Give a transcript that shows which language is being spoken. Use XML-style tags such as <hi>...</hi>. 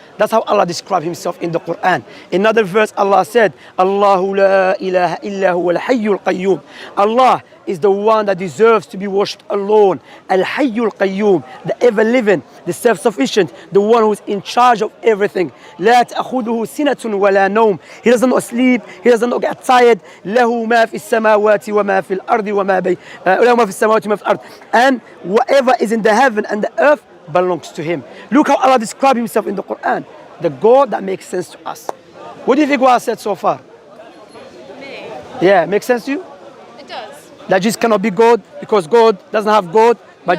<en>That's how Allah described himself in the Qur'an. In another verse, Allah said,</en> <ar>Allahu la ilaha illa huwa al-hayyul qayyum.</ar> <en>Allah is the one that deserves to be worshipped alone.</en> <ar>Al-hayyul qayyum,</ar> <en>the ever-living, the self-sufficient, the one who is in charge of everything.</en> <ar>لا تأخذه سنة ولا نوم.</ar> <en>He doesn't know sleep, he doesn't know get tired.</en> <ar>له ما في السماوات وما في الأرض وما بين له ما في السماوات وما في الأرض.</ar> <en>And whatever is in the heaven and the earth belongs to him. Look how Allah described himself in the Qur'an. The God that makes sense to us. What do you think what I said so far? Me. Yeah, makes sense to you? It does. That Jesus cannot be God because God doesn't have God, but</en>